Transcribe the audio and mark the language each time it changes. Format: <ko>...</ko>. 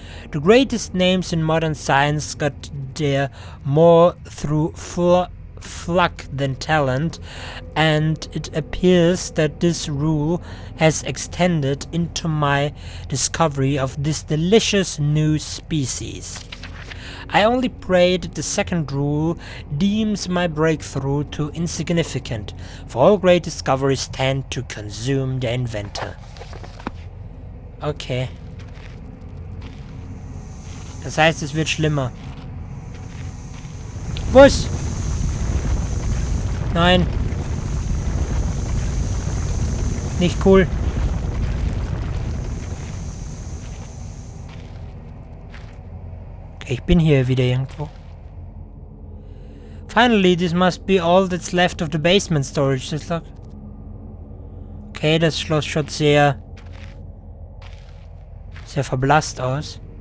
<en>The greatest names in modern science got there more through luck than talent, and it appears that this rule has extended into my discovery of this delicious new species. I only pray that the second rule deems my breakthrough too insignificant, for all great discoveries tend to consume their inventor. Okay.</en> <de>Das heißt, es wird schlimmer. Was? Nein. Nicht cool. Okay, ich bin hier wieder irgendwo.</de> <en>Finally, this must be all that's left of the basement storage.</en> <de>Das lag. Okay, das Schloss schaut sehr verblasst aus.</de>